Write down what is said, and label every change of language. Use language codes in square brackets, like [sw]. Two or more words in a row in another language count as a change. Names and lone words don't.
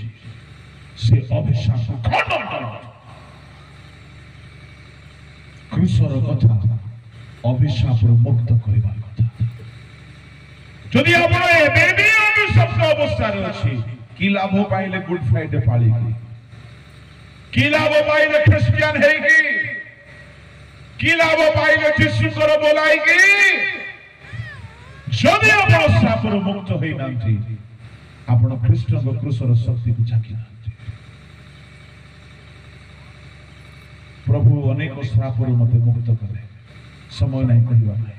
[or] ସେ ଅଭିଶାପ ଖଣ୍ଡନ କର। କ୍ରୁଶର କଥା ଅଭିଶାପରୁ ମୁକ୍ତ କରିବା କଥା। ଯଦି ଆପଣ ଏବେ ବି ଅଭିଶପ୍ତ ଅବସ୍ଥାରେ ଅଛି, କି ଲାଭ ପାଇଲେ ଗୁଡ୍ ଫ୍ରାଇଡେ ପାଳିକି? କି ଲାଭ ପାଇଲେ ଖ୍ରୀଷ୍ଟିଆନ ହେଇକି? କି ଲାଭ ପାଇଲେ যিশুଙ୍କର ବୋଲାଇକି? ଯଦି ଆପଣ ଶ୍ରାପରୁ ମୁକ୍ତ ହୋଇନାହାନ୍ତି, ଆପଣ ଖ୍ରୀଷ୍ଟଙ୍କ କ୍ରୁଶର ଶକ୍ତିକୁ ଝାଙ୍କି ନାହାନ୍ତି। ପ୍ରଭୁ ଅନେକ ଶ୍ରାପରୁ ମୋତେ ମୁକ୍ତ କଲେ, ସମୟ ନାହିଁ କହିବା ପାଇଁ।